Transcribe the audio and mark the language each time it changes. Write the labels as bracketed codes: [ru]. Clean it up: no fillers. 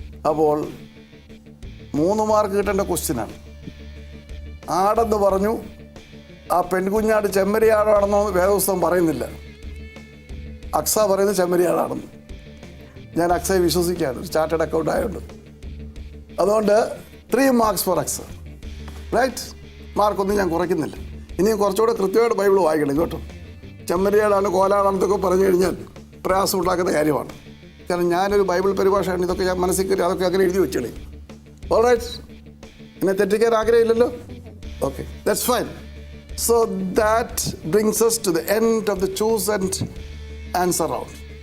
[ml] അപ്പോൾ 3 മാർക്ക് കിട്ടേണ്ട ക്വസ്റ്റ്യനാണ്. ആടെന്ന് പറഞ്ഞു, ആ പെൺകുഞ്ഞാട് ചെമ്മരിയാടാണെന്നോ വേദപുസ്തകം പറയുന്നില്ല. അക്സ പറയുന്നത് ചെമ്മരിയാടാണെന്ന്. ഞാൻ അക്സയെ വിശ്വസിക്കുകയാണ്, ചാർട്ടേഡ് അക്കൗണ്ട് ആയതുകൊണ്ട്. അതുകൊണ്ട് [en] 3 marks for Aksa. [ml] റൈറ്റ്. മാർക്കൊന്നും ഞാൻ കുറയ്ക്കുന്നില്ല. ഇനിയും കുറച്ചുകൂടെ കൃത്യമായിട്ട് ബൈബിൾ വായിക്കണം കേട്ടോ. ചെമ്മരിയാടാണ്, കോലാടാണെന്നൊക്കെ പറഞ്ഞു കഴിഞ്ഞാൽ പ്രയാസം ഉണ്ടാക്കുന്ന കാര്യമാണ്. കാരണം ഞാനൊരു ബൈബിൾ പരിഭാഷയാണ്, ഇതൊക്കെ ഞാൻ മനസ്സിൽ കയറി അതൊക്കെ അങ്ങനെ എഴുതി വെച്ചോളി. ഓൾറൈറ്റ്. എന്നെ തെറ്റിക്കാൻ ആഗ്രഹമില്ലല്ലോ? Okay, [en] That's fine. So that brings us to the end of the choose and answer round.